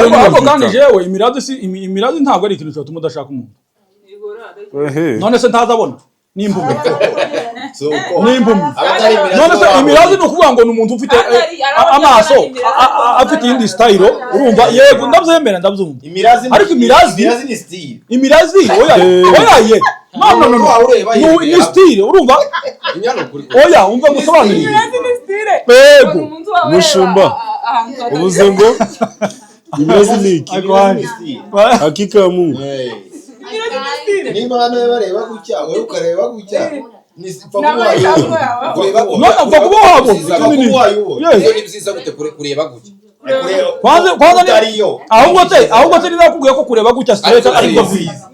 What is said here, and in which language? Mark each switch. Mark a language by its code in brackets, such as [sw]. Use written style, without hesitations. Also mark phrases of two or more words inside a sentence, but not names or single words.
[rw] ariko kandi jewe imirazi ntabwo ari ikintu cyatuma udashaka umuntu none se ntazabona n'impumyi none se imirazi ni ukuvuga ngo ni umuntu ufite amaso afite iyindi style urumva yego ndabyemera ndabyumva ariko imirazi oya ye no ni style urumva oya umva gusobanurira yego mushumba ubuze ngo imirazi ni iki [sw] hakika ya Mungu [rw] niba hano bareba gutya wowe ukareba gutya ni byiza gute kureba gutya ahubwo se nizakubwiye ko kureba gutya straight ariko byiza